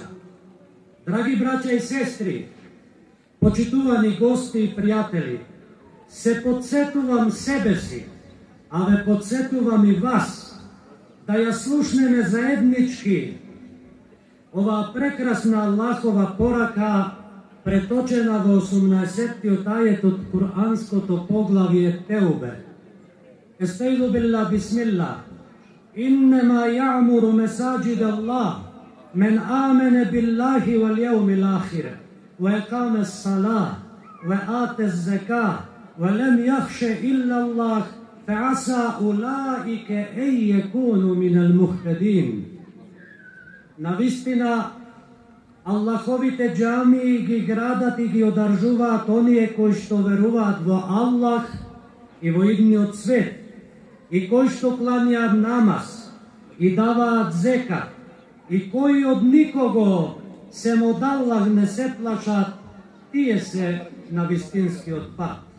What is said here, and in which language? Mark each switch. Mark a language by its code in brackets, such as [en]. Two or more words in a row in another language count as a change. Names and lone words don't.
[mk] Драги браќа и сестри, почитувани гости и пријатели, се подсетувам себе си, а ве подсетувам и вас, да ја слушнеме заеднички оваа прекрасна Аллахова порака преточена во 18-тиот ајет од Куранското поглавје Теубе. [ar] أستعيذ بالله بسم الله. إنما يعمر مساجد الله من آمن بالله واليوم الآخر وأقام الصلاة وآتى الزكاة ولم يخش إلا الله فعسى أولئك أن يكونوا من المهتدين. [mk] Навистина, Аллаховите џамии ги градат и ги одржуваат оние кои што веруваат во Аллах и во идниот свет, и кои што кланјаат намаз и даваат зекат, и кои од никого сем од Аллах не се плашат, тие се на вистинскиот пат.